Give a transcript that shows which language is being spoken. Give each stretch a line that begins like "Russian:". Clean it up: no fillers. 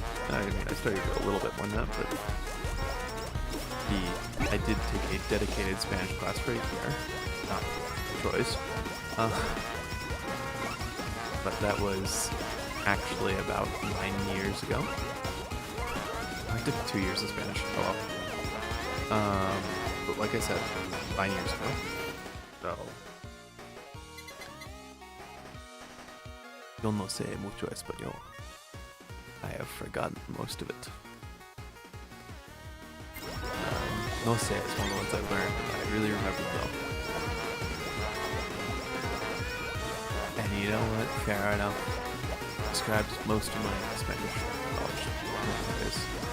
English: I studied a little bit more than that, but I did take a dedicated Spanish class for a year. Not choice. But that was actually about 9 years ago. I did 2 years of Spanish. Oh well. But like I said, 9 years ago.
Spanish: So yo no sé mucho español.
English: I have forgotten most of it.
Spanish: No sé
English: is one of the ones I've learned and I really remember though. And you know what? Fair enough. Describes most of my Spanish knowledge.